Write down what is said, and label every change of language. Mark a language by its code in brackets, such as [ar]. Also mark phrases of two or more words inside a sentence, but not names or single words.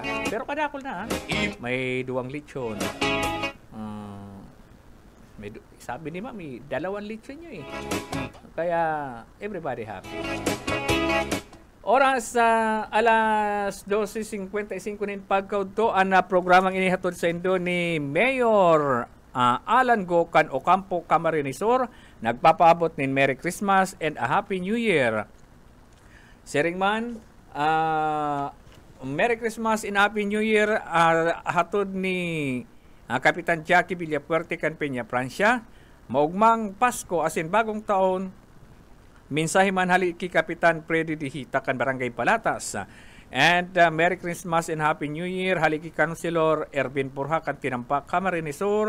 [bik] Pero kadakol na may 2 lechon. Sabi ni Mami, 2 lechon nyo Kaya [en] everybody happy. [bik] Oras alas 12:55 nin pagkaudto ang programang inihatod sa indo ni Mayor Alan Gocan Ocampo Camarinesor. Nagpapaabot nin [en] Merry Christmas and a Happy New Year. [bik] Siringman, [en] Merry Christmas and Happy New Year [bik] hatod ni Kapitan Jackie Villapuerte kan Peña, Francia. Maugmang Pasko asin bagong taon Mensahe man hali ki Kapitan Freddy Dihita kan Barangay Palatas. [en] And Merry Christmas and Happy New Year [bik] hali ki [en] Councilor Ervin Purha kan Tinampak Camarines Sur.